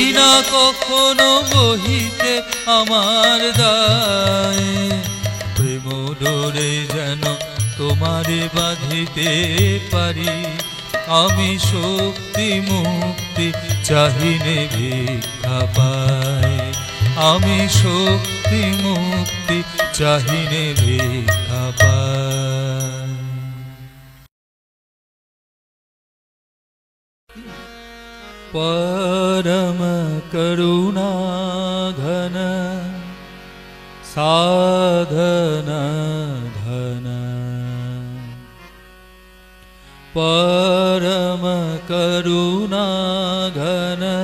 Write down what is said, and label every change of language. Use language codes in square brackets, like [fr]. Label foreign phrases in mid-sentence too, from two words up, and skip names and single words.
[bn] না কখনো বহিতে আমার দায়, প্রেম ডোরে যেন তোমারে বাঁধিতে পারি, আমি শক্তি মুক্তি চাহিলে ভিক্ষা পাই, আমি শক্তি মুক্তি চাহিলে ভিক্ষা পায়। [sa] परम करुणा घन साधन धन, परम करुणा घन